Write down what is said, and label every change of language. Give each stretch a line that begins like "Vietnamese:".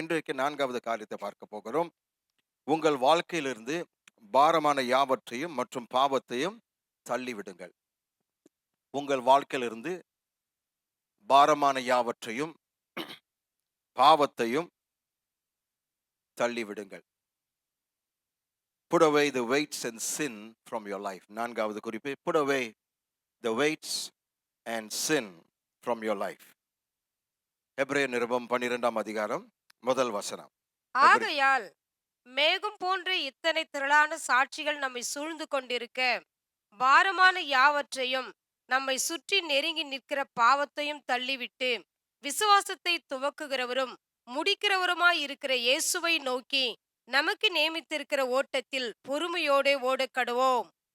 Tamil: இன்றைக்கு நான்காவது காரியத்தை பார்க்க போகிறோம். உங்கள் வாழ்க்கையிலிருந்து பாரமான யாவற்றையும் மற்றும் பாவத்தையும் தள்ளிவிடுங்கள். உங்கள் வாழ்க்கையிலிருந்து பாரமான யாவற்றையும் பாவத்தையும் தள்ளிவிடுங்கள்.
English: Put away the weights and sin from your life.
Tamil: நான்காவது குறிப்பு,
English: put away the weights and sin from your life.
Tamil: எபிரேயர் நிருபம் 12ஆம் அதிகாரம் முதல் வசனம். ஆகையால் மேகம் போன்ற இத்தனை திரளான சாட்சிகள் நம்மை சூழ்ந்து கொண்டிருக்க, பாரமான யாவற்றையும் நம்மை சுற்றி நெருங்கி நிற்கிற பாவத்தையும் தள்ளிவிட்டு, விசுவாசத்தை துவக்குகிறவரும் முடிக்கிறவருமாய் இருக்கிற இயேசுவை நோக்கி நமக்கு நியமித்திருக்கிற ஓட்டத்தில் பொறுமையோடே ஓடக்கடுவோம்.